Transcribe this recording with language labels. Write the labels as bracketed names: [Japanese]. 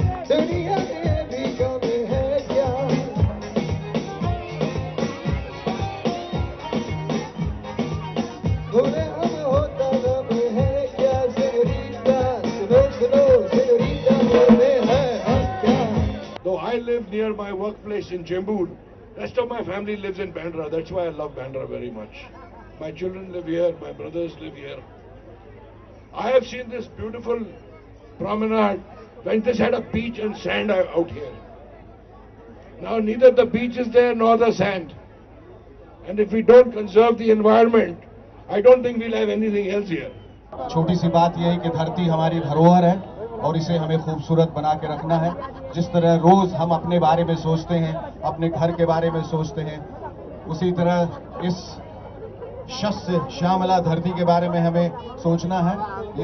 [Hindi] दुनिया में भी कम है क्या, भूले हम होता गम है क्या, सेन्योरिटा सुनो सुनो, सेन्योरिटा बोले हैं हम क्या। [English] Though I live near my workplace in Chembur, rest of my family lives in Bandra. That's why I love Bandra very much. My children live here, my brothers live here. I have seen this beautiful promenade when this had a beach and sand out here. Now neither the beach is there nor the sand. And if we don't conserve the environment, I don't think we'll have anything else here. [Hindi] छोटी सी बात यह है कि धरती हमारी धरोहर है और इसे हमें खूबसूरत बना के रखना है। जिस तरह रोज हम अपने बारे में सोचते हैं, अपने घर के बारे में सोचते हैं, उसी तरह इस शस्य श्यामला धरती के बारे में हमें सोचना है।